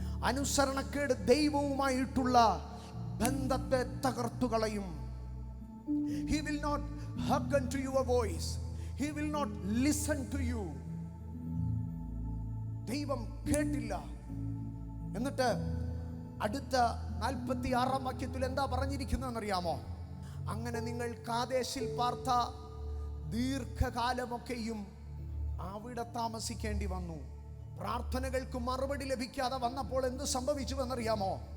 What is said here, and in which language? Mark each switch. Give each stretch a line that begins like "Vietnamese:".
Malayalam: അനുസരണക്കേട് ദൈവവുമായിട്ടുള്ള ബന്ധത്തെ തകർത്തു കളയും.
English: He will not hearken to your voice. He will not listen to you.
Malayalam: ദൈവം കേട്ടില്ല. എന്നിട്ട് അടുത്ത 46-ാം വാക്യത്തിൽ എന്താ പറഞ്ഞിരിക്കുന്നതെന്നറിയാമോ? അങ്ങനെ നിങ്ങൾ കാദേശിൽ പാർത്ത ദീർഘകാലമൊക്കെയും അവിടെ താമസിക്കേണ്ടി വന്നു. പ്രാർത്ഥനകൾക്ക് മറുപടി ലഭിക്കാതെ വന്നപ്പോൾ എന്ത് സംഭവിച്ചുവെന്നറിയാമോ?